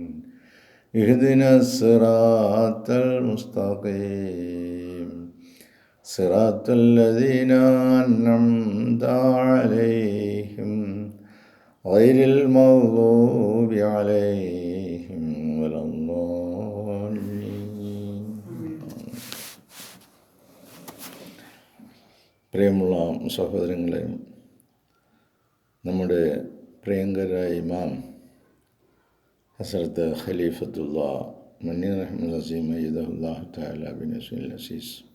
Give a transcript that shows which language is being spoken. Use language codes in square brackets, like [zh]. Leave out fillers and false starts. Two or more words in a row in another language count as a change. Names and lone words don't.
[ar] اهدنا الصراط المستقيم صراط الذين أنعمت عليهم غير المغضوب عليهم ولا الضالين. [ml] പ്രിയമുള്ള സഹോദരങ്ങളെ, നമ്മുടെ പ്രിയങ്കരായ ഇമാം ഹസ്രത്ത് ഖലീഫത്തുള്ള മന്നി റഹ്മത്തുൽ അസീം [ar] أيده الله تعالى بنصره العزيز